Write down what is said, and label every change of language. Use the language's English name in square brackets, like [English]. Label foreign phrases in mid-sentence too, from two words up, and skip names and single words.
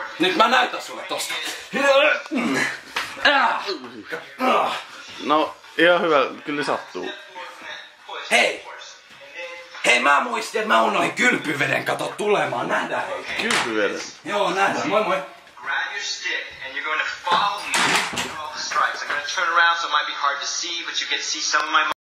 [Finnish] Nyt mä näytän sulle tosta. No, ihan hyvä, kyllä sattuu. Hei, mä muistin, että mä unohdin kylpyveden kato tulemaan. Nähdään hei. Kylpyveden? Joo, nähdään. Moi moi. [English] Grab your stick and you're going to follow me through all the stripes. I'm going to turn around so it might be hard to see, but you get to see some of my